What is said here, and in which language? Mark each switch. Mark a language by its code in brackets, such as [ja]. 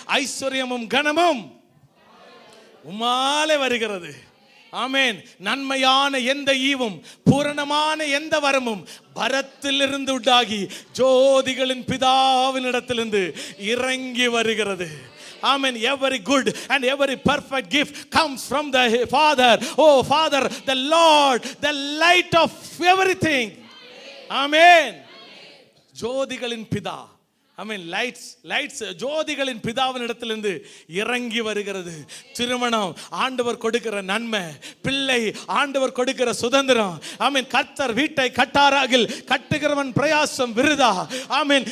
[ta] ஐஸ்வர்யமும் கனமும் உம்மாலே வருகிறது. ஆமென். நன்மையான எந்த ஈவும் பூரணமான எந்த வரமும் பரத்திலிருந்து உண்டாகி ஜோதிகளின் பிதாவினிடத்திலிருந்து இறங்கி வருகிறது. [en] Amen. Every good and every perfect gift comes from the Father. Oh Father, the Lord, the light of everything. [ta] Amen. ஜோதிகளின் பிதா. ஆமென். லைட்ஸ் ஜோதிகளின் பிதாவின் இடத்திலிருந்து இறங்கி வருகிறது. திருமணம் ஆண்டவர் கொடுக்கிற நன்மை. பிள்ளை ஆண்டவர் கொடுக்கிற சுதந்திரம். ஆமென். கர்த்தர் வீட்டை கட்டாராகில் கட்டுகிறவன் பிரயாசம் விருதா. ஆமென்.